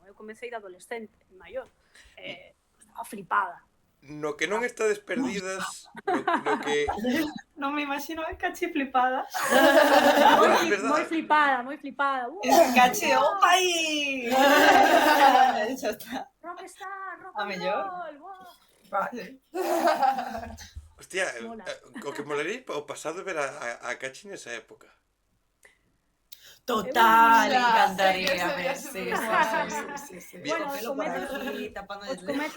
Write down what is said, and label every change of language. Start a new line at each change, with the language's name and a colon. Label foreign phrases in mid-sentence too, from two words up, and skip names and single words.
Galician: Eu comecei de adolescente, maior. Estaba flipada. No que non estades perdidas, no que... Non me imagino a Cachi flipada. Moi flipada. Cachi, opa aí! Xa está.
English: Rockstar, rock
Galician: A
English: and
Galician: mellor.
English: roll, wow.
Galician: Vale. Hostia, Mola. o que molaría o pasado ver a Cachi nesa época. Total,
Spanish: Ya,
Galician: encantaría sí, ver. sí, Sí, sí, sí.
Spanish: Bueno,
Galician: Con pelo por comezos- aquí, tapando os
Spanish: el
Galician: comezos-